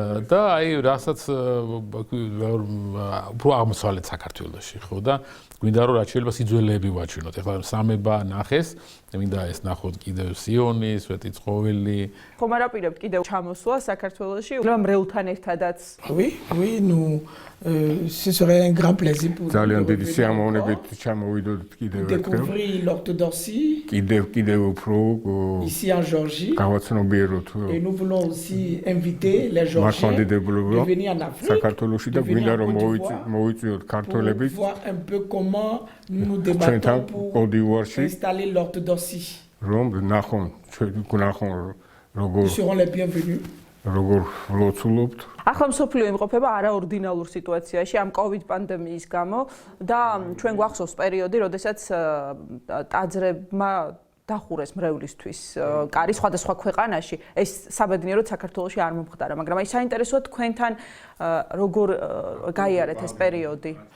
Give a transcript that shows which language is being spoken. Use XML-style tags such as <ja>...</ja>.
<ka>და აი, რასაც უფრო აღმოსავლეთ საქართველოში, ხო და გვინდა რომ რაც შეიძლება სიძველეები ვაჩვენოთ. ეხლა სამება ნახეს, მინდა ეს ნახოთ კიდევ სიონი, სვეტიცხოველი. ხომ არ აპირებთ კიდევ ჩამოსვლა საქართველოში? მრევლთან ერთადაც.</ka> <fr>Oui, nous ce serait un grand plaisir pour</fr> <ka>ძალიან დიდი სიამოვნებით ჩამოვიდოთ კიდევ ერთხელ.</ka> <fr>découvrir l'orthodoxie</fr> <ka>კიდევ უფრო</ka> <fr>ici en Géorgie.</fr> <ka>გავაცნობიეროთ</ka> <fr>Et nous voulons aussi inviter les Géorgiens de venir en Afrique.</fr> <ka>საქართველოში და გვინდა რომ მოვიწვიოთ ქართველებიც.</ka> <fr>Voir un peu comment nous débattons pour installer l'orthodoxie.</fr> <ka>რომ ნახონ როგორ</ka> <fr>Ils seront les bienvenus.</fr> <ka>როგორ ვლოცულობთ. ახლა მსოფლიო იმყოფება არაორდინალურ სიტუაციაში ამ COVID პანდემიის გამო და ჩვენ გვახსოვს პერიოდი, როდესაც ტაძრებმა დახურეს მრევლისთვის კარი სხვადასხვა ქვეყანაში. ეს საბედნიეროდ საქართველოში არ მომხდარა, მაგრამ აი საინტერესოა თქვენთან როგორ გაიარეთ ეს პერიოდი.</ka>